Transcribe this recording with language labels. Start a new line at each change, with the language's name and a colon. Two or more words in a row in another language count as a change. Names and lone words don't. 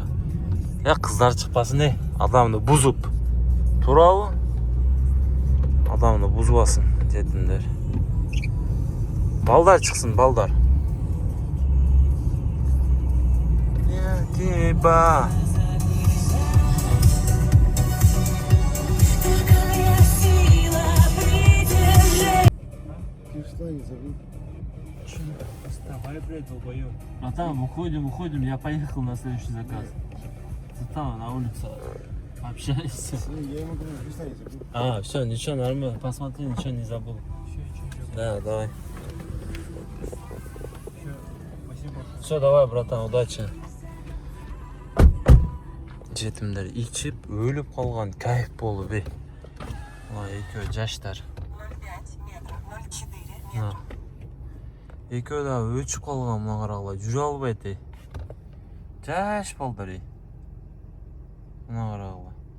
Kyrgyz: Кыздар чыкпасын, адамды бузуп. Туурабы? Адамды бузбасын, жетиндер. Балдар чыксын, балдар. Тиба.
Russian: Вставай, блядь, долбоёб. Братан, уходим, я поехал на следующий заказ. Ты там, на улице. Общайся. Я ему говорю, пристанете. Все, ничего, нормально. Посмотри, ничего не забыл. Да, давай. Спасибо. Все, давай, братан, удачи.
Kyrgyz: Жетимдер ичип, өлүп калган, кайф болуп, экөө жаштар.
Russian: 05 метров, 04
Kyrgyz: Экөө да өчүп калган, мына карагыла, жүрө албайт, Жаш балдар, Мына карагыла.